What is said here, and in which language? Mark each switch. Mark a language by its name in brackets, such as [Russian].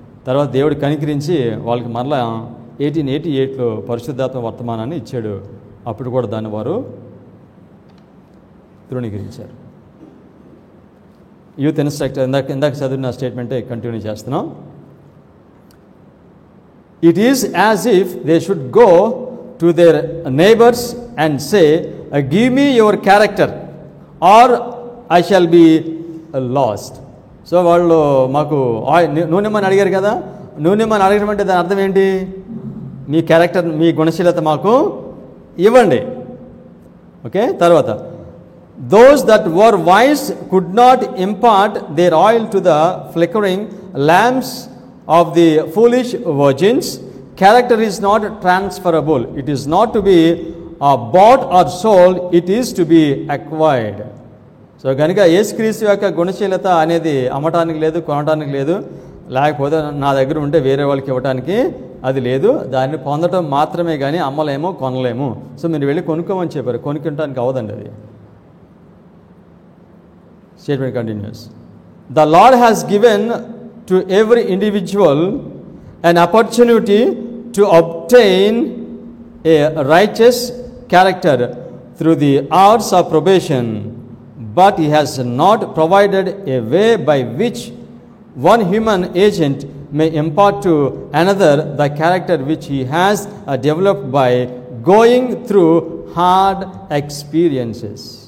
[Telugu] తర్వాత దేవుడు కనికరించి వాళ్ళకి మరలా 1888లో పరిశుద్ధాత్మ వర్తమానాన్ని ఇచ్చాడు. అప్పుడు కూడా దాన్ని వారు తృణీకరించారు. యూత్ ఇన్స్ట్రక్టర్ ఇందాక చదివిన స్టేట్మెంటే కంటిన్యూ చేస్తున్నాం. [English] It is as if they should go to their neighbors and say, give me your character or I shall be lost. [Telugu] So వాళ్ళు మాకు నూనెమని అడిగారు కదా, నూనెమని అడగడం అంటే దాని అర్థం ఏంటి? మీ క్యారెక్టర్, మీ గుణశీలత మాకు ఇవ్వండి. ఓకే, తర్వాత [English] those that were wise could not impart their oil to the flickering lamps of the foolish virgins. Character is not transferable. It is not to be bought or sold. It is to be acquired. [Telugu] So కనుక యేసుక్రీస్తు యొక్క గుణశీలత అనేది అమ్మటానికి లేదు, కొనటానికి లేదు, లేకపోతే నా దగ్గర ఉంటే వేరే వాళ్ళకి ఇవ్వటానికి అది లేదు. దాన్ని పొందటం మాత్రమే కానీ అమ్మలేమో కొనలేము. సో మీరు వెళ్ళి కొనుక్కోమని చెప్పారు, కొనుక్కోవటానికి అవ్వదండి అది. [English] Statement continues. The Lord has given to every individual an opportunity to obtain a righteous character through the hours of probation, but He has not provided a way by which one human agent may impart to another the character which he has developed by going through hard experiences.